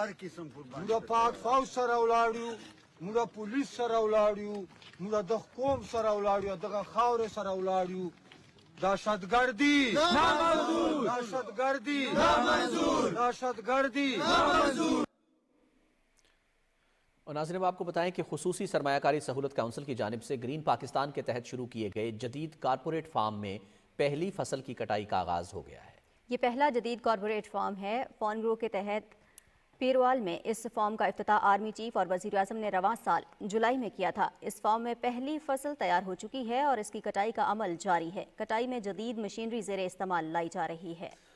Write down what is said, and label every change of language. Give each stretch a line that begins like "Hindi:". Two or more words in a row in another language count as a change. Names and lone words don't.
Pashto: هر قسم قرباني موږ پاک فوج سره ولاړ یو موږ پولیس سره ولاړ یو موږ د قوم سره ولاړ یو دغه خاورې سره ولاړ یو دهشتګردي نامنظور دهشتګردي نامنظور دهشتګردي نامنظور
Urdu: اور ناظرین آپ کو بتائیں کہ خصوصی سرمایہ کاری سہولت کونسل کی جانب سے گرین پاکستان کے تحت شروع کیے گئے جدید
English: corporate farm
Urdu: میں پہلی فصل کی کٹائی کا آغاز ہو گیا ہے یہ پہلا جدید
English: corporate farm
Urdu: ہے فون گرو کے تحت پیروال میں اس فارم کا افتتاح
English: army chief
Urdu: اور وزیر اعظم نے رواں سال جولائی میں کیا تھا اس فارم میں پہلی فصل تیار ہو چکی ہے اور اس کی کٹائی کا عمل جاری ہے کٹائی میں جدید مشینری زیر استعمال لائی جا رہی ہے